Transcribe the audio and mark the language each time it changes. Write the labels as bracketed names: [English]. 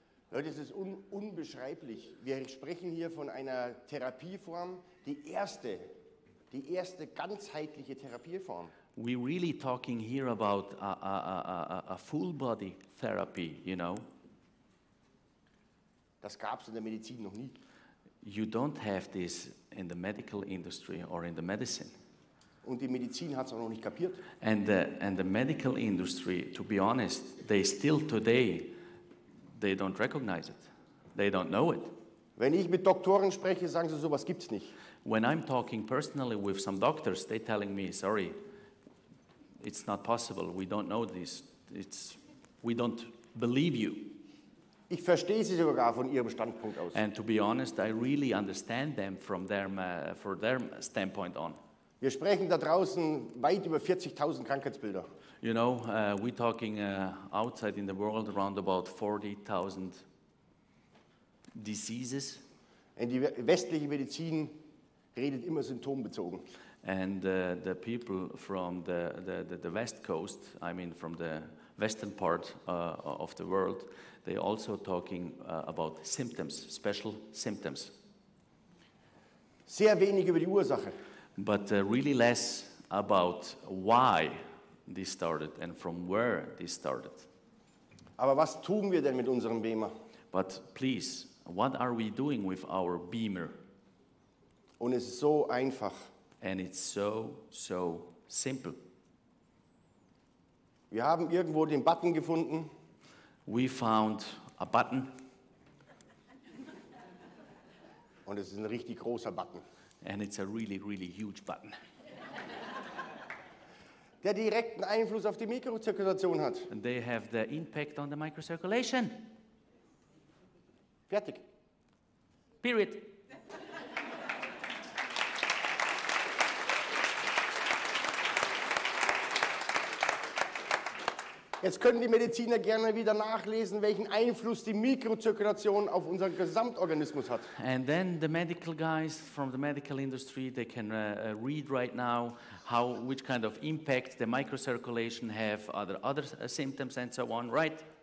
[German] Leute, es ist unbeschreiblich. Wir sprechen hier von einer Therapieform, die erste ganzheitliche Therapieform. [English] We're really talking here about a full body therapy, you know. [German] Das gab es in der Medizin noch nie. [English] You don't have this in the medical industry or in the medicine. [German] Und die Medizin hat es auch noch nicht kapiert. [English] And the medical industry, to be honest, they still today, they don't recognize it. They don't know it. [German] Wenn ich mit Doktoren spreche, sagen sie, sowas gibt's nicht. [English] When I'm talking personally with some doctors, they're telling me, sorry, it's not possible. We don't know this. We don't believe you. [German] Ich verstehe Sie sogar von Ihrem Standpunkt aus. [English] And to be honest, I really understand them from their standpoint on. [German] Wir sprechen da draußen weit über 40.000 Krankheitsbilder. [English] You know, we're talking outside in the world around about 40,000 diseases. [German] Und die westliche Medizin redet immer symptombezogen. [English] And the people from the West Coast, I mean from the western part of the world, they're also talking about symptoms, special symptoms. [German] Sehr wenig über die Ursache. [English] But really less about why this started and from where this started. [German] Aber was tun wir denn mit unserem Bemer? [English] But please, what are we doing with our Bemer? [German] Und es ist so einfach. [English] And it's so simple. [German] Wir haben irgendwo den Button gefunden. [English] We found a button. [German] Und es ist ein richtig großer Button. [English] And it's a really, really huge button. [German] Der direkten Einfluss auf die Mikrozirkulation hat. [English] And they have the impact on the microcirculation. [German] Fertig. [English] Period. [German] Jetzt können die Mediziner gerne wieder nachlesen, welchen Einfluss die Mikrozirkulation auf unseren Gesamtorganismus hat. [English] And then the medical guys from the medical industry, they can read right now which kind of impact the microcirculation have, other symptoms and so on, right?